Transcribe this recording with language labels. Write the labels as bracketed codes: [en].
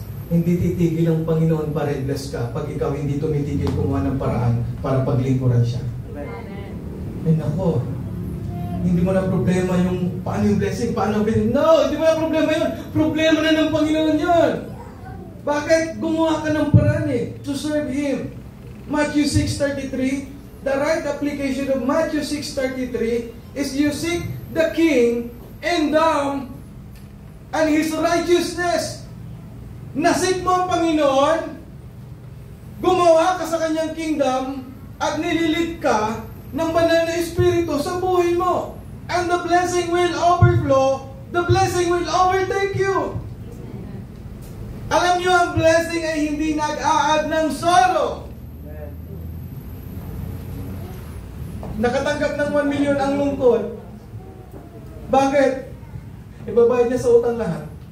[tl] Hindi titigil ang Panginoon para i-bless ka pag ikaw hindi tumitigil kumuha ng paraan para paglingkuran siya. Amen. Ay nako, hindi mo na problema yung paano yung blessing, paano ang blessing. No, hindi mo na problema yun. Problema na ng Panginoon yun. Bakit? Gumawa ka ng paraan to serve Him. [en] Matthew 6:33, the right application of Matthew 6:33 is you seek the King and His righteousness. [tl] Nasik mo ang Panginoon, gumawa ka sa Kanyang kingdom, at nililit ka ng banal na Espiritu sa buhay mo. [en] And the blessing will overflow, the blessing will overtake you. [tl] Alam nyo, ang blessing ay hindi nag-a-add ng sorrow. Nakatanggap ng 1 million ang lungkot. Bakit? Ibabayad niya sa utang lahat.